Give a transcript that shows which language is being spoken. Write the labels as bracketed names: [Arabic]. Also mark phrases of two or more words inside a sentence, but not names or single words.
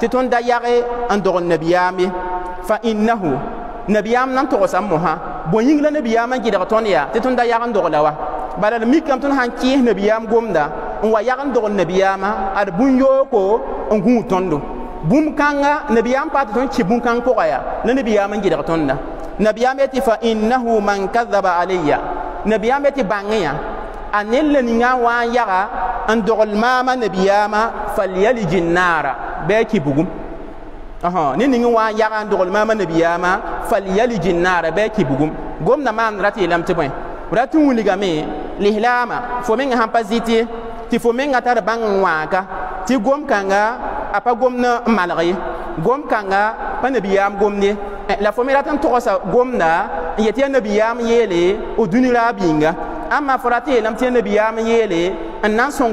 [Mossi] tõnd da yage n dogl nabiyaam ye [Arabic] فإنه [Mossi] nabiyaam nan togsam mosã bõe yĩng la nabiyaam n gɩdg tõnd yaa tɩ tõnd da yag n dogla wa bala d mikame tõnd sãn kẽes nabiyaam gomda n wa yag n dogl nabiyaamã ad bũn-yooko n gũud tõndo bũmb-kãngã nabiyaam pa tɩ tõnd kɩ bũn-kãng pʋga yaa la nabiyaam n gɩdg tõnda nabiyaam yetɩ [Arabic] فإنه من كذب علي [Mossi] nabiyaam yetɩ bãngẽ yã a ned la ninga n wa n yaga n dogl maamã nabiyaamã [Arabic] فليلج النار [Mossi] bɩ a kɩ bugum ne ning n wa n yaga n dogl maamã nabiyaamã [Arabic] فليلج النار [Mossi] bɩ a kɩ bugum gomda maand rat yeelame tɩ bõe rat n wilgame lislaamã fo mengã sãn pa zɩt ye tɩ fo mengã tar bãng n wãaka tɩ gom-kãnga a pa gomd n malg ye gom-kãnga pa nabiyaam gomd ye la fo me rat n togsa gomda n yetɩ yaa nabiyaam yeele o dũni raab yĩnga amma fo rat yeelame tɩ yaa nabiyaam yeele n na n sõng